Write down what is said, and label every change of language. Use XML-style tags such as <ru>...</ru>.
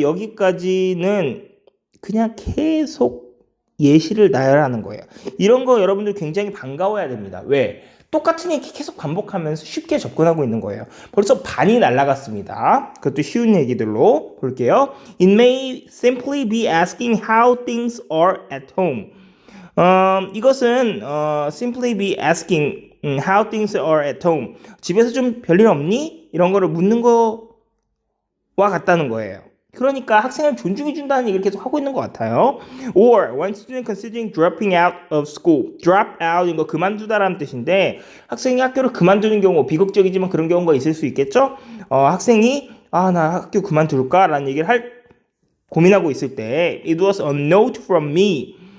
<ko>여기까지는 그냥 계속 예시를 나열하는 거예요. 이런 거 여러분들 굉장히 반가워야 됩니다. 왜? 똑같은 얘기 계속 반복하면서 쉽게 접근하고 있는 거예요. 벌써 반이 날아갔습니다. 그것도 쉬운 얘기들로 볼게요.</ko> <en>It may simply be asking how things are at home.</en> <ko>이것은</ko> <en>simply be asking how things are at home.</en> <ko>집에서 좀 별일 없니? 이런 거를 묻는 거와 같다는 거예요. 그러니까 학생을 존중해 준다는 얘기를 계속 하고 있는 것 같아요.</ko> <en>Or one student considering dropping out of school. drop out</en> <ko>이거 그만두다라는 뜻인데 학생이 학교를 그만두는 경우 비극적이지만 그런 경우가 있을 수 있겠죠. 학생이 나 학교 그만둘까? 라는 얘기를 고민하고 있을 때</ko> <en>It was a note from me.</en>